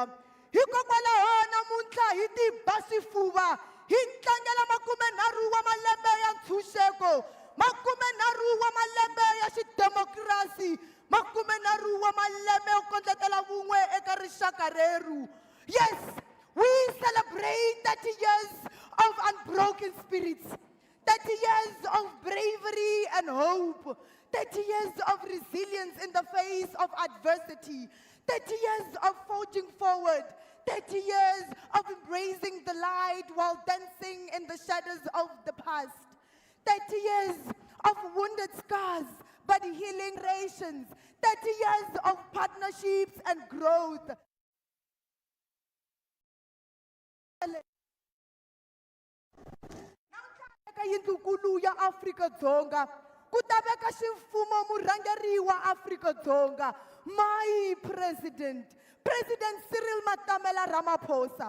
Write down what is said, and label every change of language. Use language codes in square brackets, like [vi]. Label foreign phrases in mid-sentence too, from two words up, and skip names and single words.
[ts] Hikokwalaho namuntlha hi tiba swifuva hi tlangela 30 wa malembe ya ntshunxeko, 30 wa malembe ya xidemokirasi, 30 wa malembe yo kondletela vun'we eka rixaka reru. [en] Yes, we celebrate 30 years of unbroken spirits, 30 years of bravery and hope, 30 years of resilience in the face of adversity, 30 years of forging forward, 30 years of embracing the light while dancing in the shadows of the past, 30 years of wounded scars but healing nations, 30 years of partnerships and growth. [ts] Eka yindlukulu ya Afrika Dzonga ku ta veka ximfumo murhangeri wa Afrika-Dzonga, [en] my president [ts] Cyril Ramaphosa.